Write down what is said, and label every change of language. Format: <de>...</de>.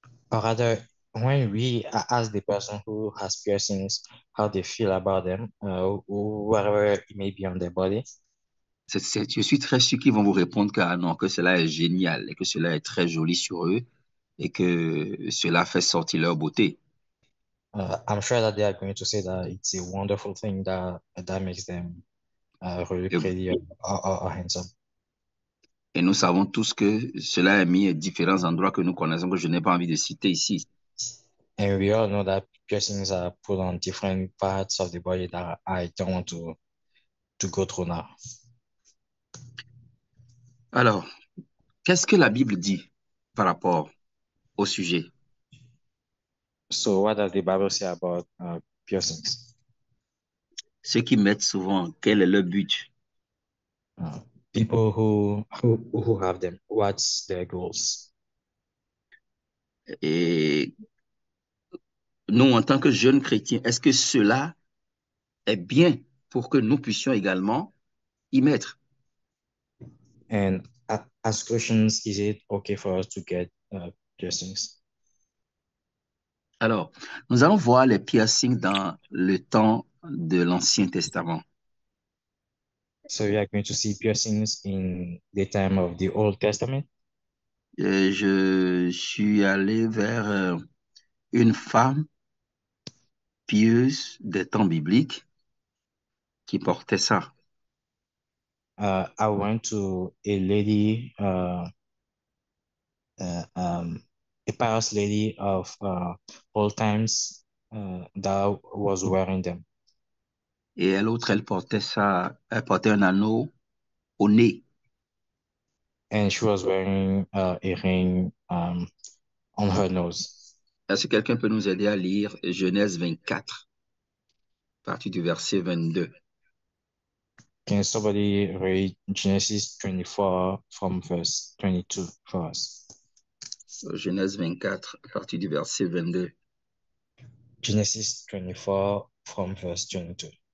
<en>or rather, when we ask the person who has piercings how they feel about them, wherever it may be on their body,</en> <fr>Je suis très sûr qu'ils vont vous répondre que, ah non, que cela est génial et que cela est très joli sur eux et que cela fait sortir leur beauté.</fr> <en>I'm sure that they are going to say that it's a wonderful thing that makes them really</en> <fr>Et,</fr> <en>pretty or handsome.</en> <fr>et nous savons tous que cela est mis à différents endroits que nous connaissons, que je n'ai pas envie de citer ici.</fr> <en>And we all know that piercings are put on different parts of the body that I don't want to go through now.</en> <fr>Alors, qu'est-ce que la Bible dit par rapport au sujet?</fr> <en>So what does the Bible say about piercings?</en> <fr>Ceux qui mettent souvent, quel est leur but?</fr> <en>People who have them, what's their goals?</en> <fr>Et nous, en tant que jeunes chrétiens, est-ce que cela est bien pour que nous puissions également y mettre?</fr> <en>And as Christians, is it okay for us to get piercings?</en> <fr>Alors, nous allons voir les piercings dans le temps de l'Ancien Testament.</fr> <en>So we are going to see piercings in the time of the Old Testament.</en> <fr>Je suis allé vers une femme pieuse des temps bibliques qui portait ça.</fr> <en>I went to a lady, a pious lady of old times that was wearing them.</en> <fr>Et l'autre, elle portait un anneau au nez.</fr> <en>And she was wearing a ring on her nose.</en> <fr>Est-ce que quelqu'un peut nous aider à lire Genèse 24, à partir du verset 22?</fr> <en>Can somebody read Genesis 24 from verse 22 for us?</en> <fr>Genèse 24, à partir du verset 22.</fr> <en>Genesis 24 from verse 22.</en>